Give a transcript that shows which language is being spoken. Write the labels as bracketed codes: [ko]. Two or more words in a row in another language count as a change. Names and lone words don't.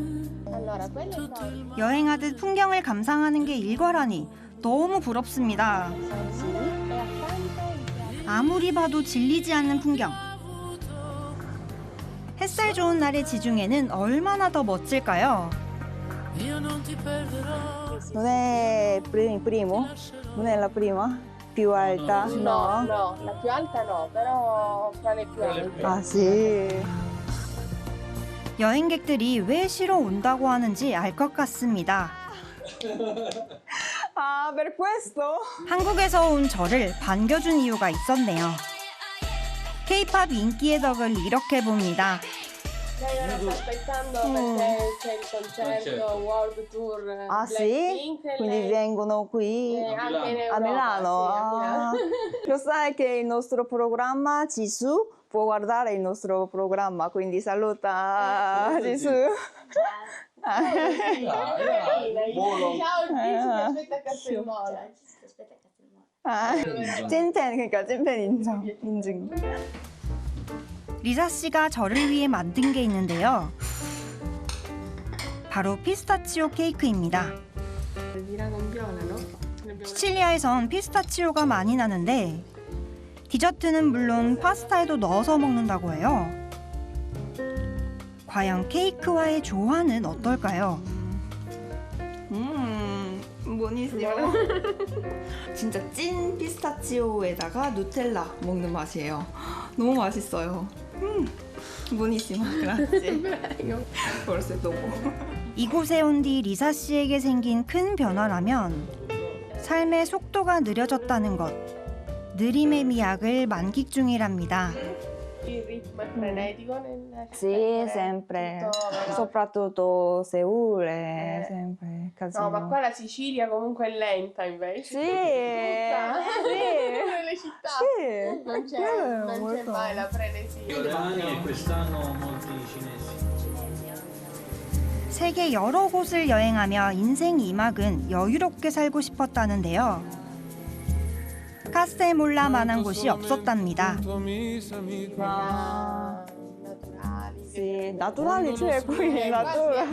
[ko] 여행하듯 풍경을 감상하는 게 일과라니 너무 부럽습니다. 아무리 봐도 질리지 않는 풍경. 햇살 좋은 날의 지중해는 얼마나 더 멋질까요? [it] Non è primo? Non è la prima? Più alta? No? No, la più alta no, però fra le più alte. Ah sì. [ko] 여행객들이 왜 쉬러 온다고 하는지 알 것 같습니다. 아, [it] per questo? [ko] 한국에서 온 저를 반겨준 이유가 있었네요. K-pop 인기의 덕을 이렇게 봅니다. [it] Lei ora sta aspettando perché c'è il concerto World Tour Ah sì? Blackpink. Quindi lei- vengono qui anche in a Europa, Milano? sì, a Milano. Ah. Lo sai che il nostro programma Jisoo può guardare il nostro programma, quindi saluta Jisoo. Ciao Gigi, aspetta a Castelnuovo. [ko] 아, 찐팬, 그러니까 찐팬 인증. 리사 씨가 저를 위해 만든 게 있는데요. 바로 피스타치오 케이크입니다. 시칠리아에선 피스타치오가 많이 나는데 디저트는 물론 파스타에도 넣어서 먹는다고 해요. 과연 케이크와의 조화는 어떨까요? [it] buonissimo. [ko] 진짜 찐 피스타치오에다가 누텔라 먹는 맛이에요. 너무 맛있어요. [it] buonissimo, grazie. Forse dopo. [ko] 이곳에 온 뒤 리사 씨에게 생긴 큰 변화라면 삶의 속도가 느려졌다는 것. 느림의 미학을 만끽 중이랍니다. [it] Il ritmo è frenetico nel Sì, sempre. Soprattutto Seul è sempre casino. No, ma qua la Sicilia comunque è lenta invece. Sì, sì. Nelle città Sì. non c'è, non c'è mai la frenesia. e quest'anno molti cinesi. [ko] 세계 여러 곳을 여행하며 인생 2막은 여유롭게 살고 싶었다는데요. 카스텔몰라만한 곳이 없었답니다. [it] Sì, naturali, cioè qui naturali.